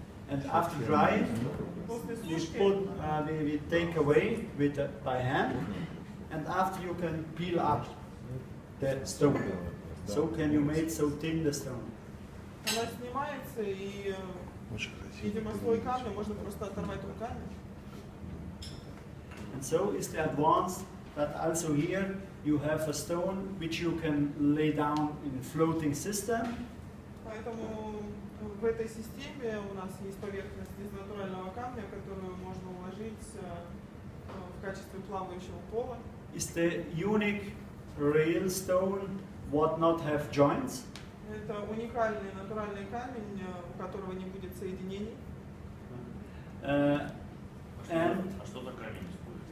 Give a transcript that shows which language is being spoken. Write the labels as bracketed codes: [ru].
[en] And after drying, we take away with by hand, and after you can peel up the stone. So can you make so thin the stone? [ru] Она снимается и, видимо, слой камня можно просто оторвать руками. [en] And so is the advance that also here you have a stone which you can lay down in floating system. [ru] Поэтому в этой системе у нас есть поверхность из натурального камня, которую можно уложить в качестве плавающего пола. [en] Is the unique real stone what not have joints? [ru] Это уникальный натуральный камень, у которого не будет соединений. [en] And [ru] А что за камень используется?